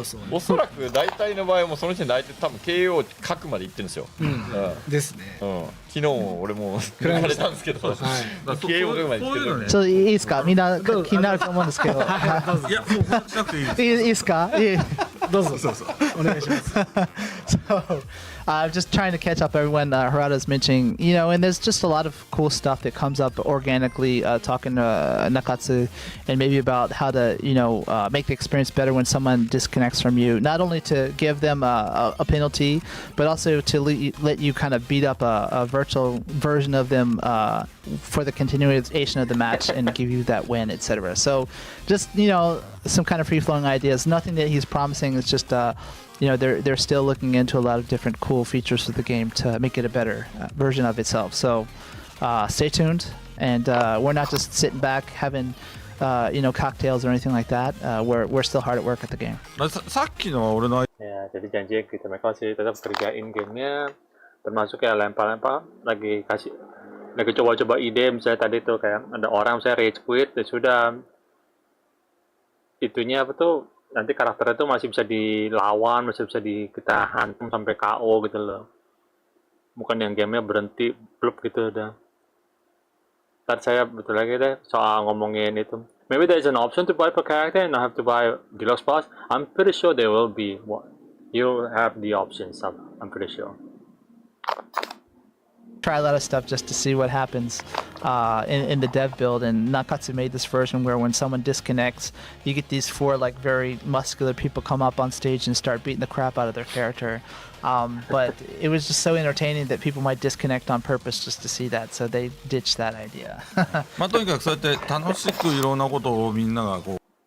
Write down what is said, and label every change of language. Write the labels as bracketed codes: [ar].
[ja] おそらく大体の場合もその時点で大体多分 KO 書くまでいってるんですよ。ですね。昨日も俺も抜かれたんですけど、KO 書くまでいってる。ちょっといいですか？みんな気になると思うんですけど。いやもうしなくていいです。いいですか？どうぞお願いします。 [en] So, just trying to catch up everyone Harada's mentioning, and there's just a lot of cool stuff that comes up organically, talking to Nakatsu and maybe about how to, make the experience better when someone disconnects from you. Not only to give them a penalty, but also to let you kind of beat up a virtual version of them for the continuation of the match and give you that win, etc. So just, some kind of free-flowing ideas. Nothing that he's promising. It's just, they're still looking into a lot of different cool features of the game to make it a better version of itself. So stay tuned, and we're not just sitting back having cocktails or anything like that. We're still hard at work at the game. [ja] さっきの俺の [id] ya jadi janji gitu mereka masih tetap kerjain gamenya termasuk kayak lempar-lempar lagi coba-coba ide misalnya tadi tuh kayak ada orang misalnya rage quit dan sudah itunya apa tuh nanti karakternya tuh masih bisa dilawan, masih bisa kita hantam sampai KO gitu loh. Bukan yang gamenya berhenti blub gitu udah. Ntar saya betul lagi deh soal ngomongin itu. [en] Maybe there is an option to buy per character and not have to buy deluxe pass. I'm pretty sure there will be. You have the options. I'm pretty sure. Try a lot of stuff just to see what happens in the dev build, and Nakatsu made this version where when someone disconnects, you get these 4 like very muscular people come up on stage and start beating the crap out of their character. But it was just so entertaining that people might disconnect on purpose just to see that, so they ditched that idea. [ja] まあとにかくそうやって楽しくいろんなことをみんながこう